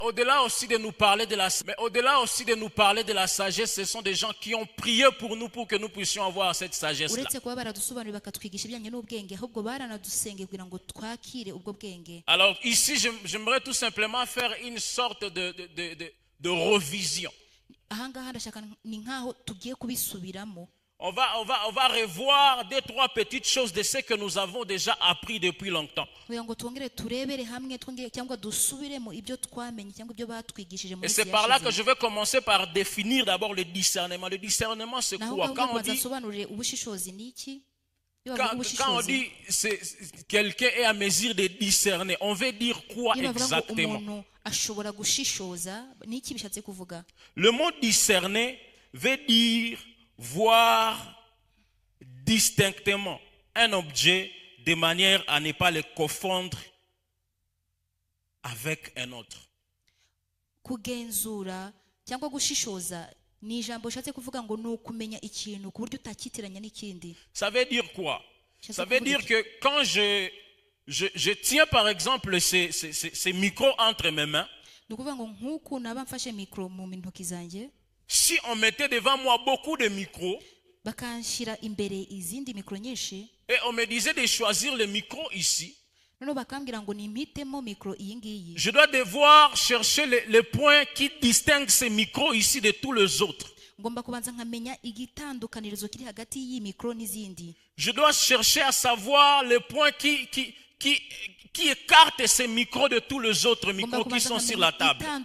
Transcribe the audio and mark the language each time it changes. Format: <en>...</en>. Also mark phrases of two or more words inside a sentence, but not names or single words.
<fr>au-delà aussi de nous parler de la sagesse, ce sont des gens qui ont prié pour nous pour que nous puissions avoir cette sagesse-là.</fr> <rw>uretse kuba baradusobanurira bakatwigisha ibijyanye n'ubwenge ahubwo baranadusengeye kugira ngo twakire ubwo bwenge.</rw> <fr>Alors ici, j'aimerais tout simplement faire une sorte de revision.</fr> <rw>Ahangaha ndashaka ni nkaho tugiye kubisubiramo.</rw> <fr>On va revoir 2-3 petites choses de ce que nous avons déjà appris depuis longtemps. Et c'est par là que je vais commencer par définir d'abord le discernement. Le discernement, c'est quoi? Quand on dit quelqu'un est à mesure de discerner, on veut dire quoi exactement? Le mot discerner veut dire voir distinctement un objet de manière à ne pas le confondre avec un autre.</fr> <rw>Kugenzura cyangwa gushishoza ni ijambo ushatse kuvuga ngo nukumenya ikintu ku buryo utakitiranya n'ikindi.</rw> <fr>Ça veut dire quoi? Ça veut dire que quand je tiens par exemple ces micros entre mes mains,</fr> <rw>nukuvuga ngo nkuko naba mfashe micro mu ntoki zanjye,</rw> <fr>si on mettait devant moi beaucoup de micros,</fr> <rw>bakanshira imbere izindi micro nyinshi,</rw> <fr>et on me disait de choisir le micro ici, je dois devoir chercher les points qui distinguent ces micros ici de tous les autres. Je dois chercher à savoir les points qui écarte ces micros de tous les autres micros qui sont sur la table.</fr>